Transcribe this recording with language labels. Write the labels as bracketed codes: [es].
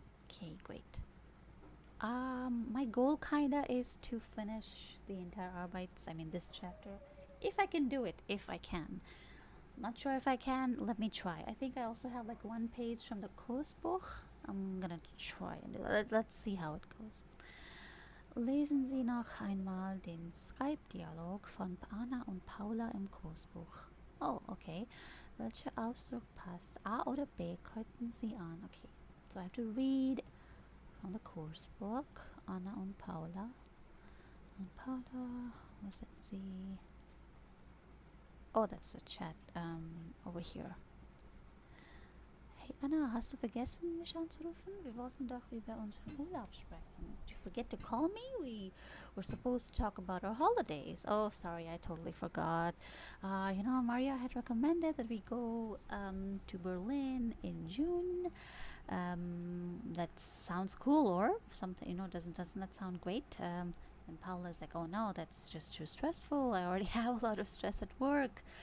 [en] Okay, great. My goal kinda is to finish the entire Arbeits. I mean, this chapter, if I can do it. If I can. Not sure if I can. Let me try. I think I also have like one page from the Kursbuch. I'm gonna try and do that. Let's see how it goes. [de] Lesen Sie noch einmal den Skype-Dialog von Anna und Paula im Kursbuch. [en] Oh, okay. [de] Welcher Ausdruck passt? A oder B kreuzen Sie an. Okay. [en] So I have to read from the Kursbuch. Anna und Paula. [de] Und Paula, wo sind Sie? [en] Oh, that's the chat over here. [de] Hey Anna, hast du vergessen, mich anzurufen? Wir wollten doch über unseren Urlaub sprechen. [en] Did you forget to call me? We were supposed to talk about our holidays. Oh, sorry, I totally forgot. Maria had recommended that we go to Berlin in June. That sounds cool, or something. Doesn't that sound great? And Paula's like, oh no, that's just too stressful. I already have a lot of stress at work.